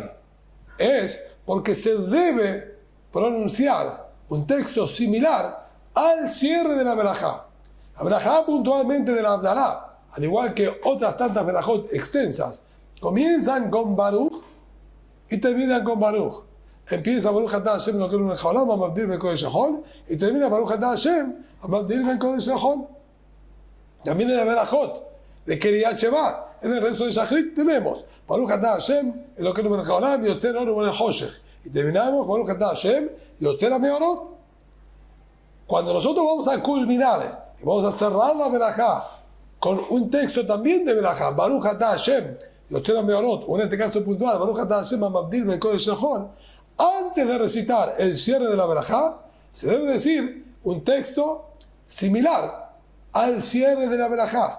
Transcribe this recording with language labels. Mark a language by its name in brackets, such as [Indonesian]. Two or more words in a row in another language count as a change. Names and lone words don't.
[Spanish] Es porque se debe pronunciar un texto similar al cierre de la Berajá. La Berajá puntualmente de la Abdalá, al igual que otras tantas Berajot extensas, comienzan con Baruch y terminan con Baruch. [Hebrew] Empieza ברוך אתה השם אלוקינו מלך העולם, המבדיל בין קודש לחול, [Spanish] y termina [Hebrew] ברוך אתה השם, המבדיל בין קודש לחול. [Spanish] También en la Berajot de Kiriyat Shema, en el rezo de Shachrit tenemos [Hebrew] ברוך אתה השם אלוקינו מלך העולם, יוצר אור ובורא חושך. [Spanish] Y terminamos [Hebrew] ברוך אתה השם יוצר המאורות. [Spanish] Cuando nosotros vamos a culminar y vamos a cerrar la Berajá con un texto también de Berajá, [Hebrew] ברוך אתה השם יוצר המאורות, [Spanish] o en este caso puntual, [Hebrew] ברוך אתה השם המבדיל בין קודש לחול, [Spanish] antes de recitar el cierre de la Berajá, se debe decir un texto similar al cierre de la Berajá.